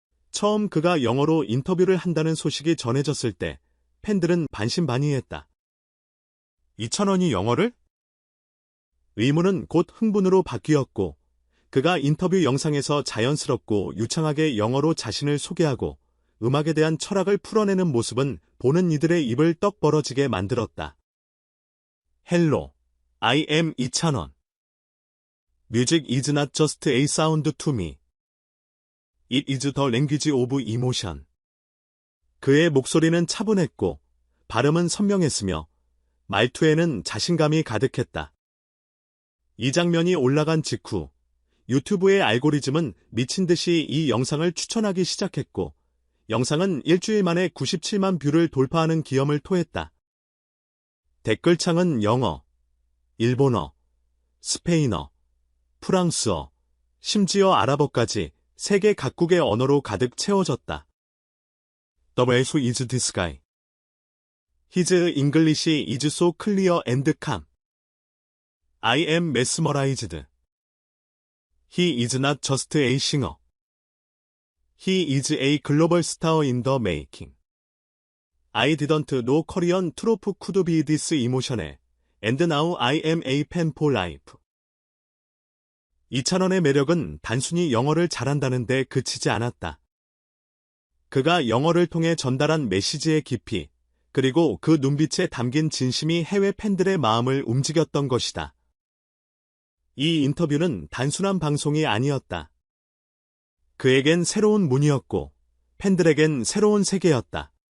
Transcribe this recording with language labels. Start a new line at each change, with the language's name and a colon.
Korean: 처음 그가 영어로 인터뷰를 한다는 소식이 전해졌을 때 팬들은 반신반의했다. 이찬원이 영어를? 의문은 곧 흥분으로 바뀌었고 그가 인터뷰 영상에서 자연스럽고 유창하게 영어로 자신을 소개하고 음악에 대한 철학을 풀어내는 모습은 보는 이들의 입을 떡 벌어지게 만들었다.
English: Hello, I am 이찬원. Music is not just a sound to me. It is the language of emotion.
Korean: 그의 목소리는 차분했고 발음은 선명했으며 말투에는 자신감이 가득했다. 이 장면이 올라간 직후 유튜브의 알고리즘은 미친 듯이 이 영상을 추천하기 시작했고 영상은 일주일 만에 97만 뷰를 돌파하는 기염을 토했다. 댓글창은 영어, 일본어, 스페인어, 프랑스어, 심지어 아랍어까지 세계 각국의 언어로 가득 채워졌다.
English: The way is this guy. His English is so clear and calm. I am mesmerized. He is not just a singer. He is a global star in the making. I didn't know Korean trope could be this emotional, and now I am a fan for life.
Korean: 이찬원의 매력은 단순히 영어를 잘한다는 데 그치지 않았다. 그가 영어를 통해 전달한 메시지의 깊이, 그리고 그 눈빛에 담긴 진심이 해외 팬들의 마음을 움직였던 것이다. 이 인터뷰는 단순한 방송이 아니었다. 그에겐 새로운 문이었고, 팬들에겐 새로운 세계였다.